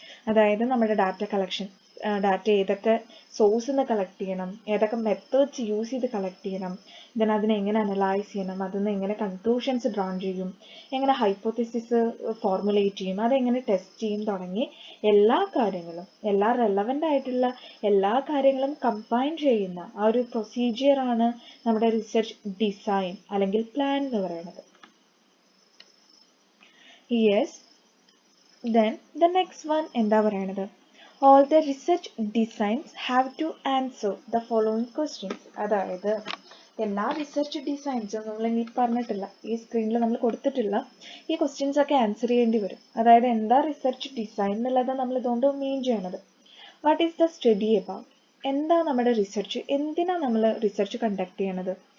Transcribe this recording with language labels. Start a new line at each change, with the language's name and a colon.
Malayalam: അതായത് നമ്മുടെ data collection, data ഏതൊക്കെ സോഴ്സിൽ നിന്ന് കളക്ട് ചെയ്യണം, ഏതൊക്കെ മെത്തേഡ്സ് യൂസ് ചെയ്ത് കളക്ട് ചെയ്യണം, ദെൻ അതിനെ എങ്ങനെ അനലൈസ് ചെയ്യണം, അതിൽ നിന്ന് എങ്ങനെ കൺക്ലൂഷൻസ് ഡ്രോൺ ചെയ്യും, എങ്ങനെ ഹൈപ്പോത്തിസിസ് ഫോർമുലേറ്റ് ചെയ്യും, അതെങ്ങനെ ടെസ്റ്റ് ചെയ്യും തുടങ്ങി എല്ലാ കാര്യങ്ങളും, എല്ലാ റെലവൻ്റ് ആയിട്ടുള്ള എല്ലാ കാര്യങ്ങളും കമ്പൈൻ ചെയ്യുന്ന ആ ഒരു പ്രൊസീജിയറാണ് നമ്മുടെ റിസർച്ച് ഡിസൈൻ അല്ലെങ്കിൽ പ്ലാൻ എന്ന് പറയുന്നത്.
English: yes, then the next one
Malayalam: എന്താ പറയണത്?
English: All the research designs have to answer the following questions.
Malayalam: അതായത് എല്ലാ റിസർച്ച് ഡിസൈൻസും നമ്മൾ ഇനി പറഞ്ഞിട്ടില്ല, ഈ സ്ക്രീനിൽ നമ്മൾ കൊടുത്തിട്ടില്ല, ഈ ക്വസ്റ്റ്യൻസ് ഒക്കെ ആൻസർ ചെയ്യേണ്ടി വരും. അതായത് എന്താ റിസർച്ച് ഡിസൈൻ എന്നുള്ളത് നമ്മൾ ഇതുകൊണ്ട് മീൻ ചെയ്യണത്?
English: What is the study about?
Malayalam: എന്താ നമ്മുടെ റിസർച്ച്? എന്തിനാ നമ്മൾ റിസർച്ച് കണ്ടക്ട് ചെയ്യണത്?